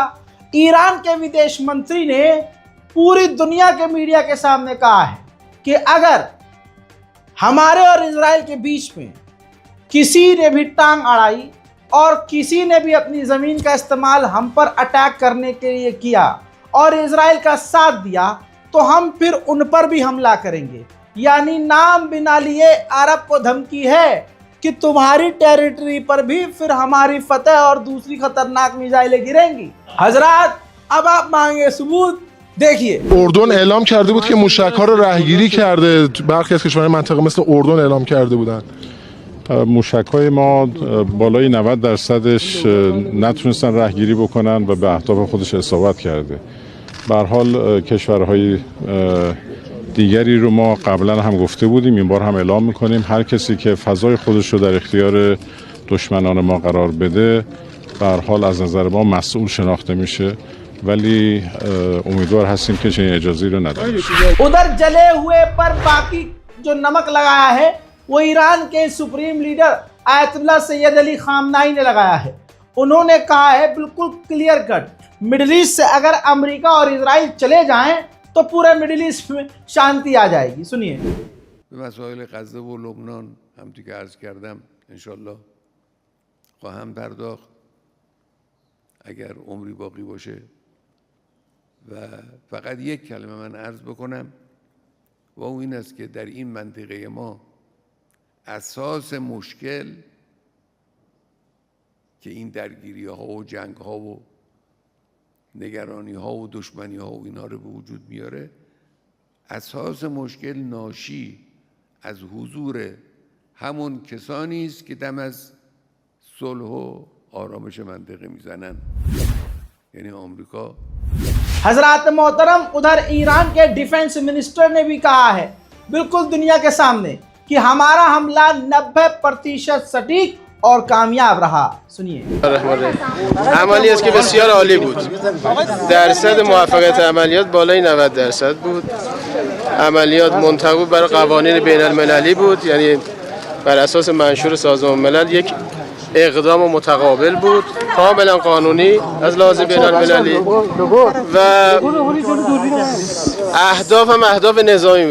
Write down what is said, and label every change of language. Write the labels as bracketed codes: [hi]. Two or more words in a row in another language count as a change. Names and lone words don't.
[hi] ईरान के विदेश मंत्री ने पूरी दुनिया के मीडिया के सामने कहा है कि अगर हमारे और इजराइल के बीच में किसी ने भी टांग अड़ाई और किसी ने भी अपनी ज़मीन का इस्तेमाल हम पर अटैक करने के लिए किया और इजराइल का साथ दिया, तो हम फिर उन पर भी हमला करेंगे। यानी नाम बिना लिए अरब को धमकी है कि तुम्हारी टेरिटरी पर भी फिर हमारी फतह और दूसरी खतरनाक मिसाइलें गिरेंगी। हजरात, अब आप मांगे सबूत। देखिए, [fa] اردن اعلام کرده بود که موشک‌ها رو رهگیری کرده. برخی از کشورهای منطقه مثل اردن اعلام کرده بودن. موشک‌های ما بالای 90%ش نتونستن رهگیری بکنن و به اهداف خودش اصابت کرده. به هر حال کشورهای دیگری رو ما قبلا هم گفته بودیم، این بار هم اعلام می‌کنیم هر کسی که فضای خودش رو در اختیار دشمنان ما قرار بده به هر حال از نظر ما مسئول شناخته میشه، ولی امیدوار هستیم که چنین اجازه‌ای رو نداریم. [hi] उधर जले हुए पर बाकी जो नमक लगाया है वो ईरान के [en] supreme leader [hi] आयतुल्लाह सैयद अली खामनाई ने लगाया है। उन्होंने कहा है बिल्कुल [en] clear cut, [hi] मिडिल ईस्ट से अगर अमेरिका और इजराइल चले जाएं तो पूरे मिडिल ईस्ट में शांति आ जाएगी। सुनिए। [fa] به مسائل غزه و لبنان همونطور که عرض کردم انشالله خواهم پرداخت اگر عمری باقی باشه. و فقط یک کلمه من عرض بکنم و اون این است که در این منطقه ما اساس مشکل که این درگیری ها و جنگ ها و نگرانی ها و دشمنی ها و اینا رو به وجود میاره، اساس مشکل ناشی از حضور همون کسانی است که دم از صلح و آرامش منطقه میزنن، یعنی آمریکا. [hi] हजरात मोहतरम, उधर ईरान के [en] defense minister [hi] ने भी कहा है बिल्कुल दुनिया के सामने कि हमारा हमला 90% सटीक और कामयाब रहा। सुनिए। [fa] عملیات که بسیار عالی بود. درصد موفقیت عملیات بالای 90% بود. عملیات منطبق برای قوانین بین المللی بود، یعنی بر اساس منشور سازمان ملل یک اقدام متقابل بود، کاملا قانونی از لحاظ بین المللی و اهداف هم اهداف نظامی بود.